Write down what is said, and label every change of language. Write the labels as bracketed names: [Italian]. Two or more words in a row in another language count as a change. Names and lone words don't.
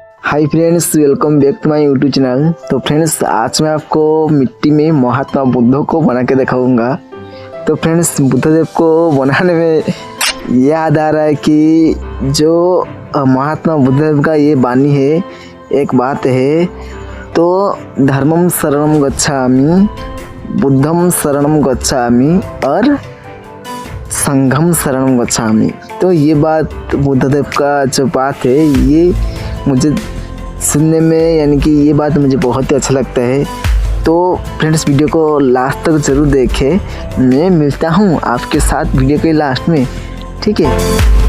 [English] Hi friends, welcome back to my YouTube channel. [Hindi] तो फ्रेंड्स, आज मैं आपको मिट्टी में महात्मा बुद्ध को बना के दिखाऊंगा। तो फ्रेंड्स, बुद्धदेव को बनाने में याद आ रहा है कि जो महात्मा बुद्धदेव का ये वाणी है, एक बात है, तो [Pali] धर्मम शरणम गच्छामि, बुद्धम शरणम गच्छामि [Hindi] और [Pali] संघम शरणम गच्छामि। [Hindi] तो ये बात बुद्धदेव का जो बात है, ये मुझे सुनने में, यानी कि ये बात मुझे बहुत ही अच्छा लगता है। तो फ्रेंड्स, वीडियो को लास्ट तक ज़रूर देखें। मैं मिलता हूँ आपके साथ वीडियो के लास्ट में, ठीक है।